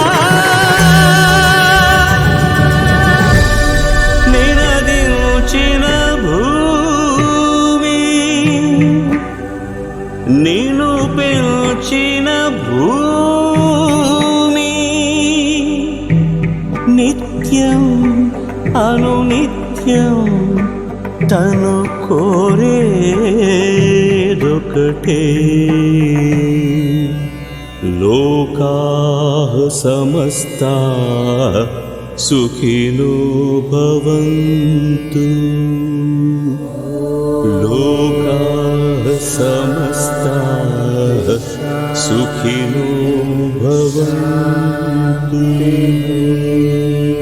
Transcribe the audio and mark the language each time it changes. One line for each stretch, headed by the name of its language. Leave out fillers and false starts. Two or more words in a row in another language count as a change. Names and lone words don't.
Telugu: నినదించిన భూమి నిన్ను పెంచిన భూమి నిత్యం అనునిత్యం తను
Sanskrit: కోరేదొకటే లోకాః సమస్తాః సుఖినో భవంతు లోకాః సమస్తాః సుఖినో భవంతు